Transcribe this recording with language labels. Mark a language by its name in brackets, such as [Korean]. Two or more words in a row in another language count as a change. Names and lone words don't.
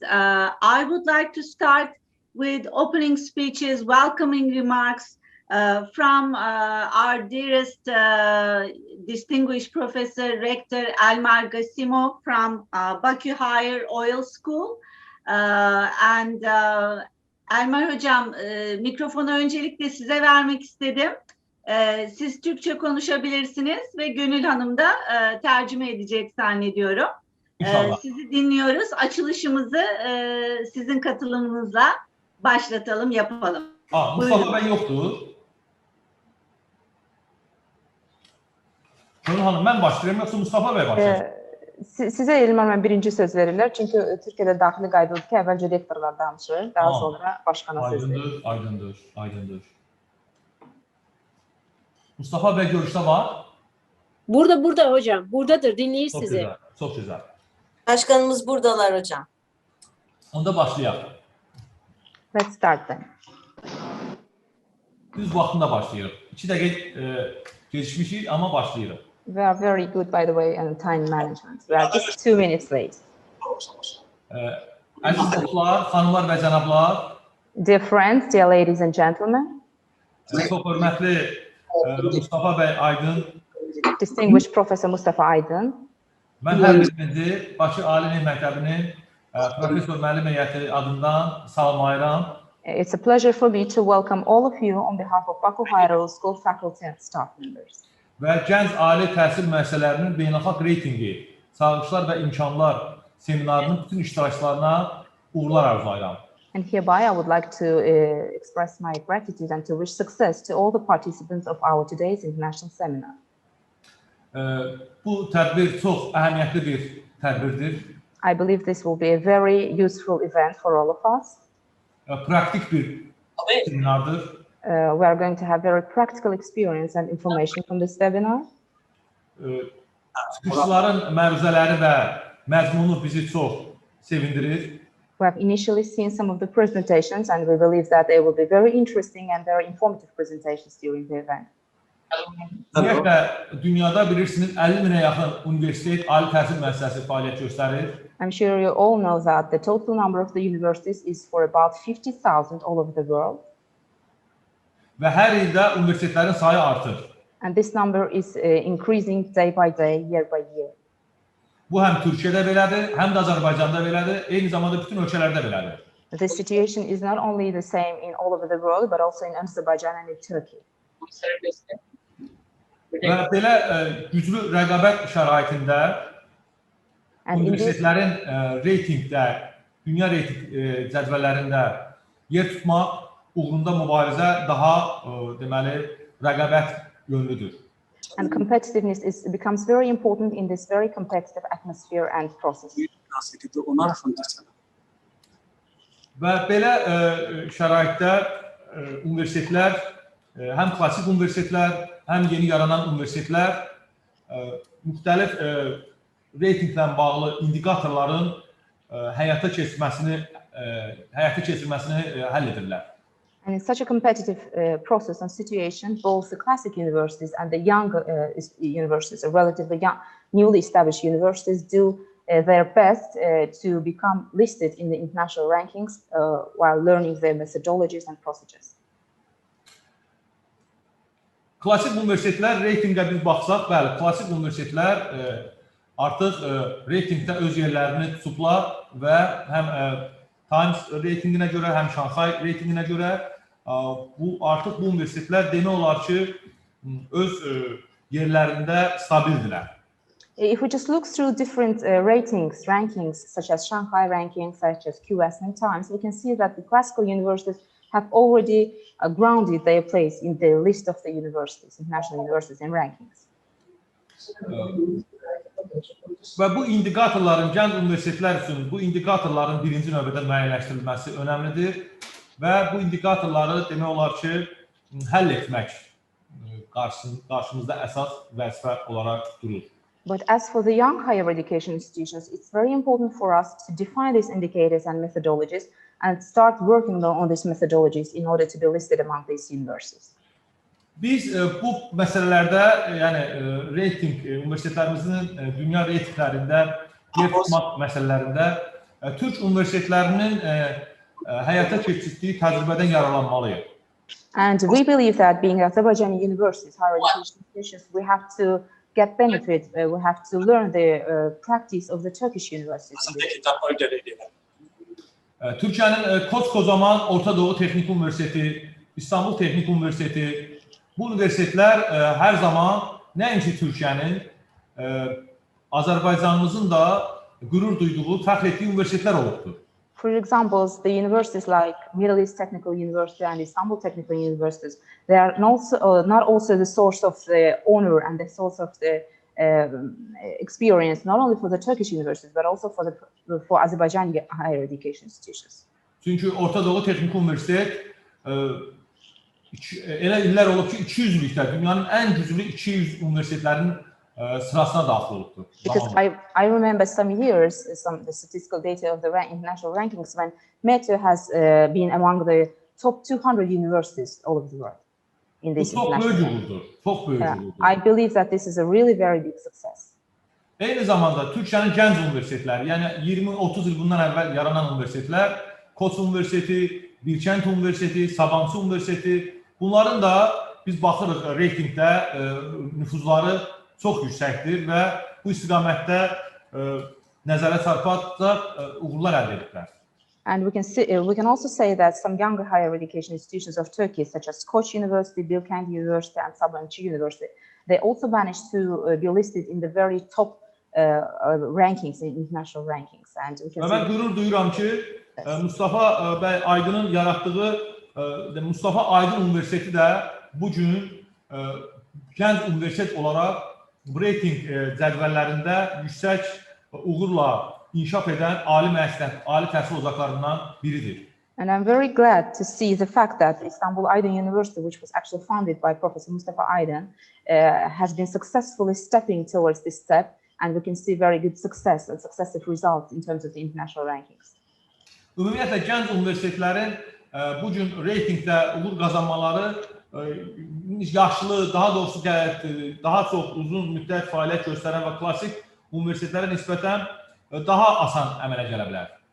[English] I would like to start with opening speeches, welcoming remarks from our dearest distinguished Professor Rector Elmar Gasimov from Baku Higher Oil School. [Turkish] Elmar Hocam, mikrofonu öncelikle size vermek istedim. Siz Türkçe konuşabilirsiniz ve Gönül Hanım da tercüme edecek zannediyorum. Sizi dinliyoruz. Açılışımızı sizin katılımınızla başlatalım, yapalım. Mustafa Bey yoktu. Gönül Hanım, ben başlayayım yoksa Mustafa Bey başlayacak? [Azerbaijani] Sizə Elmar mən birinci söz verirlər. Çünki Türkiyədə daxili qaydadır ki, əvvəlcə rektorlar danışır, daha sonra başqana söz verir. Aydındır. [Turkish] Mustafa Bey görüşte var. [Azerbaijani] Burada hocam. Buradadır. Dinleyir çok sizi. [Turkish] Güzel, çok güzel. Başkanımız buradalar hocam. [Azerbaijani] Onda başlayalım. [English] Let's start then. [Azerbaijani] Biz vaxtında başlayırıq. 2 dəqiqə geçmişik ama başlayırıq. [English] We are very good, by the way, in time management. We are just 2 minutes late. [Azerbaijani] Əziz dostlar, xanımlar və cənablar. [English] Dear friends, dear ladies and gentlemen. [Azerbaijani] Çox hörmətli Mustafa Bəy Aydın. [English] Distinguished Professor Mustafa Aydın. [Azerbaijani] Mən hər birinizi Bakı Ali Elm Məktəbinin professor müəllim heyəti adından salamlayıram. [English] It's a pleasure for me to welcome all of you on behalf of Baku Higher Oil School faculty and staff members. [Azerbaijani] Və gənc ali təhsil müəssisələrinin beynəlxalq reytingi, çağırışlar və imkanlar seminarının bütün iştirakçılarına uğurlar arzulayıram. [English] And hereby I would like to express my gratitude and to wish success to all the participants of our today's international seminar. [Azerbaijani] Bu tədbir çox əhəmiyyətli bir tədbirdir. [English] I believe this will be a very useful event for all of us. [Azerbaijani] Praktik bir seminardır. [English] We are going to have very practical experience and information from this webinar. [Azerbaijani] Çıxışların məruzələri və məzmunu bizi çox sevindirir. [English] We have initially seen some of the presentations and we believe that they will be very interesting and very informative presentations during the event. [Azerbaijani] Ümumiyyətlə, dünyada bilirsiniz 50 minə yaxın universitet, ali təhsil müəssisəsi fəaliyyət göstərir. [English] I'm sure you all know that the total number of the universities is for about 50,000 all over the world. [Azerbaijani] Və hər ildə universitetlərin sayı artır. [English] And this number is increasing day by day, year by year. [Azerbaijani] Bu həm Türkiyədə belədir, həm də Azərbaycanda belədir, eyni zamanda bütün ölkələrdə belədir. [English] The situation is not only the same in all over the world, but also in Azerbaijan and in Turkey. [Azerbaijani] Və belə güclü rəqabət şəraitində universitetlərin reytingdə, dünya reyting cədvəllərində yer tutmaq uğrunda mübarizə daha deməli rəqabət yönlüdür. [English] And competitiveness becomes very important in this very competitive atmosphere and process. [Azerbaijani] Və belə şəraitdə universitetlər, həm klassik universitetlər, həm yeni yaranan universitetlər müxtəlif reytinglə bağlı indikatorların həyata keçirməsini həll edirlər. [English] And in such a competitive process and situation, both the classic universities and the young universities, or relatively young, newly established universities, do their best to become listed in the international rankings while learning their methodologies and procedures. [Azerbaijani] Klassik universitetlər reytinqə biz baxsaq, bəli, klassik universitetlər artıq reytingdə öz yerlərini tutublar və həm Times reytinginə görə, həm Şanxay reytinginə görə artıq bu universitetlər demək olar ki, öz yerlərində stabildilər. [English] If we just look through different rankings, such as Shanghai rankings, such as QS and Times, we can see that the classical universities have already grounded their place in the list of the universities, international universities and rankings. [Azerbaijani] Və bu indikatorların, gənc universitetlər üçün bu indikatorların birinci növbədə müəyyənləşdirilməsi önəmlidir və bu indikatorları demək olar ki, həll etmək qarşımızda əsas vəzifə olaraq durur. [English] But as for the young higher education institutions, it's very important for us to define these indicators and methodologies and start working on these methodologies in order to be listed among these universities. [Azerbaijani] Biz bu məsələlərdə, yəni reyting, universitetlərimizin dünya reytinglərində yer tutmaq məsələlərində Türk universitetlərinin həyata keçirdiyi təcrübədən yararlanmalıyıq. [English] And we believe that being Azerbaijani universities, higher education institutions, we have to get benefit, we have to learn the practice of the Turkish universities. [Azerbaijani] Türkiyənin koskocaman Orta Doğu Texnik Universiteti, İstanbul Texnik Universiteti, bu universitetlər hər zaman nəinki Türkiyənin, Azərbaycanımızın da qürur duyduğu, fəxr etdiyi universitetlər olubdur. [English] For example, the universities like Middle East Technical University and Istanbul Technical Universities, they are not also the source of the honor and the source of the experience, not only for the Turkish universities, but also for Azerbaijani higher education institutions. [Azerbaijani] Çünki Orta Doğu Texnik Universitet elə illər olub ki, 200-lükdə dünyanın ən güclü 200 universitetlərin sırasına daxil olubdur. [English] Because I remember some years, the statistical data of the international rankings when METO has been among the top 200 universities all over the world in this international. [Azerbaijani] Çox böyük uğurdur. [English] I believe that this is a really very big success. [Azerbaijani] Eyni zamanda Türkiyənin gənc universitetləri, yəni 20-30 il bundan əvvəl yaranan universitetlər, Koç Universiteti, Bilkent Universiteti, Sabancı Universiteti, bunların da biz baxırıq reytingdə nüfuzları çox yüksəkdir və bu istiqamətdə nəzərə çarpacaq uğurlar əldə ediblər. [English] And we can also say that some younger higher education institutions of Turkey, such as Koç University, Bilkent University, and Sabancı University, they also managed to be listed in the very top rankings, in international rankings. And we can [Azerbaijani] Mən qürur duyuram ki, Mustafa bəy Aydın'ın yaratdığı Mustafa Aydın Universiteti də bugün gənc universitet olaraq bu reyting cədvəllərində yüksək uğurla inkişaf edən ali təhsil ocaqlarından biridir. [English] And I'm very glad to see the fact that Istanbul Aydın University, which was actually founded by Professor Mustafa Aydın, has been successfully stepping towards this step, and we can see very good success and successive results in terms of the international rankings. [Azerbaijani] Ümumiyyətlə, gənc universitetlərin bugün reytingdə uğur qazanmaları yaşlı, daha doğrusu daha çox uzun müddət fəaliyyət göstərən və klassik universitetlərə nisbətən daha asan əmələ gələ bilər.